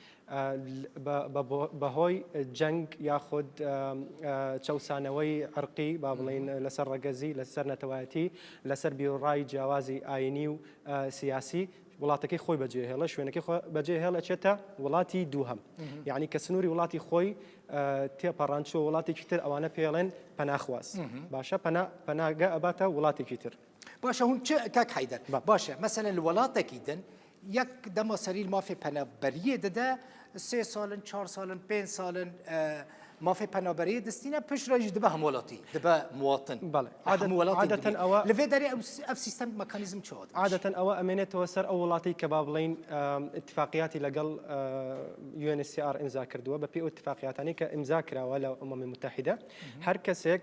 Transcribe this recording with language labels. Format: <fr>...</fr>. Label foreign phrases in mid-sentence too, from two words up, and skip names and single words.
<ckb>بەهۆی جەنگ یاخود چەوسانەوەی عرقی با بڵێن لەسەر ڕەگەزی لەسەر نەتەوایەتی لەسەر بیرڕای جیاوازی ئاینی و سیاسی وڵاتەکەی خۆی بەجێهێڵە شوێنەکەی بەجێهێڵە چێتە وڵاتی دووهەم یعنی کە سنووری وڵاتی خۆی تێپەڕانچۆ وڵاتێکی تر ئەوانە پێڵێن پەناخواز باشە پەناگە ئەباتە وڵاتێکی تر</ckb> <ku>باشە هون چه کاک حیدر باشە مەسەلەن وڵاتێکی دن یک دما سریل مافی پەنابەریە دەدە 3 ساڵن 4 ساڵن 5 ساڵن مافی پەنابەریە دەستینە پشت ڕۆژی دەبە هەموڵاتی دەبە مواطن</ku> <ckb>عادەتەن ئەوە</ckb> <ku>لەوێ دەرێ ئەف سیستەم مەکانیزم چۆت</ku> <ckb>عادەتەن ئەوە ئەمێنێتەوە سەر ئەو وڵاتی کە با بڵێن اتفاقیاتی لەگەڵ UNHCR ئیمزا کردووە بە پێی ئەو اتفاقیاتانی کە ئیمزا کراوە لە ئەمەمی متحیدە هەر کەسێک</ckb>